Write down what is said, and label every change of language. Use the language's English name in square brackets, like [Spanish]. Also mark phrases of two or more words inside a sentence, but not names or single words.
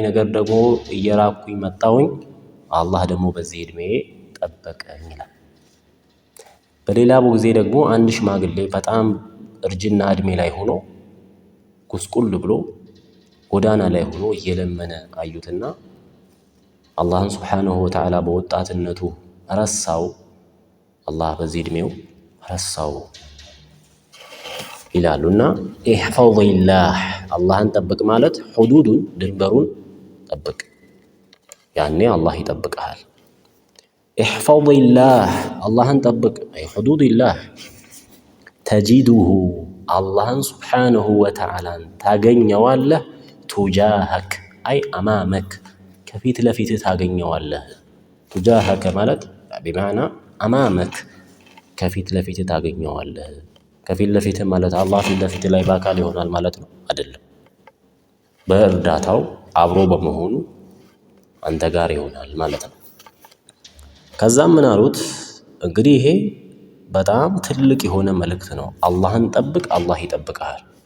[Amharic] ነገር ደግሞ እየራኩኝ መጣሁኝ አላህ ደግሞ በዚህ እድሜ ጠበቀኝ ይላል በሌላ ጊዜ ደግሞ አንድ ሽማግሌ በጣም እርጅና እድሜ ላይ ሆኖ ጉስቁል ብሎ ጎዳና ላይ ሆኖ እየለመነ አዩትና አላህን [Arabic] سبحانه وتعالى [Amharic] በወጣትነቱ ረሳው አላህ በዚህ እድሜው ረሳው ይላሉና [Arabic] احفظ الله [Amharic] አላህን ጠብቅ ማለት ሁዱዱን ድንበሩን ጠብቅ ያኔ አላህ ይጠብቅሃል [Arabic] احفظ الله [Amharic] አላህን ጠብቅ አይ [Arabic] حدود الله تجده [Amharic] አላህን [Arabic] سبحانه وتعالى [Amharic] ታገኘዋለህ። [Arabic] تجاهك أي أمامك [Amharic] ከፊት ለፊትህ ታገኘዋለህ። ቱጃሃከ ማለት [Arabic] بمعنى أمامك [Amharic] ከፊት ለፊትህ ታገኘዋለህ። ከፊት ለፊትህ ማለት አላህ ፊት ለፊትህ ላይ በአካል ይሆናል ማለት ነው አይደለም። በእርዳታው አብሮ በመሆኑ አንተ ጋር ይሆናል ማለት ነው። ከዛም ምን አሉት እንግዲህ ይሄ በጣም ትልቅ የሆነ መልእክት ነው። አላህን ጠብቅ፣ አላህ ይጠብቅሃል።